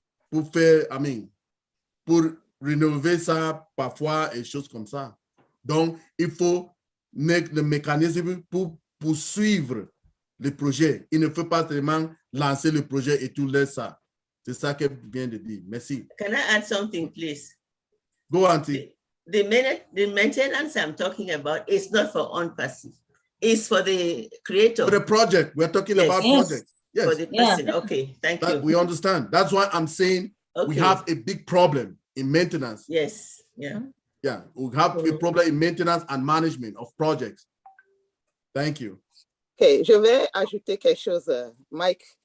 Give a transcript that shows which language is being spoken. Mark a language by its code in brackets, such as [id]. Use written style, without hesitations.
[fr] Pour faire, pour rénover ça parfois et choses comme ça. Donc, il faut le mécanisme pour poursuivre le projet. Il ne faut pas seulement lancer le projet et tout laisser ça. C'est ça qu'elle vient de dire. Merci. [en] Can I add something, please? Go, Auntie. The maintenance I'm talking about is not for on-passive. It's for the creator. For the project. We're talking about projects. Yes. For the person. Okay, thank you. We understand. That's why I'm saying we have a big problem in maintenance. Yes. Yeah. Yeah. We have a problem in maintenance and management of projects. Thank you. [fr] Okay, je vais ajouter quelque chose, Mike.